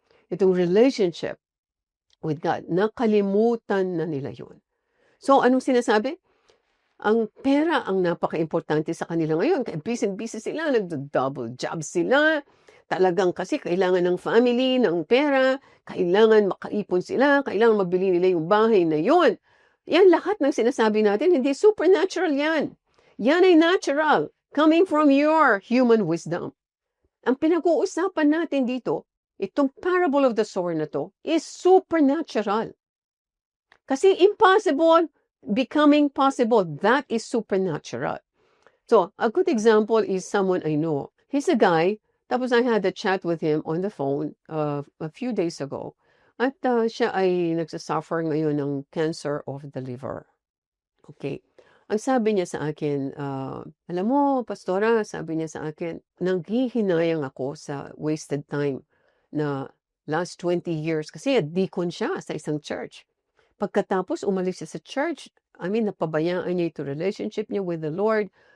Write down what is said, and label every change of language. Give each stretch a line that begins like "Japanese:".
English: itong relationship with God.
Filipino: Nakalimutan na nila yun. So, anong sinasabi? Ang pera ang napaka-importante sa kanila ngayon. Kaya busy sila, nagdo-double job sila. Talagang kasi kailangan ng family, ng pera, kailangan makaipon sila, kailangan mabili nila yung bahay na yun. Yan lahat ng sinasabi natin, hindi supernatural yan. Yan ay natural, coming from your human wisdom. Ang pinag-uusapan natin dito, itong parable of the sower na to, is supernatural.
English: Kasi impossible, becoming possible, that is supernatural. So, a good example is someone I know. He's a guy, tapos I had a chat with him on the phone a few days ago.
Filipino: At siya ay nagsasuffer ngayon ng cancer of the liver. Okay. Ang sabi niya sa akin, alam mo, Pastora, sabi niya sa akin, nanghihinayang ako sa wasted time na last 20 years. Kasi deacon siya sa isang church. Pagkatapos umalis siya sa church, napabayaan niya ito relationship niya with the Lord.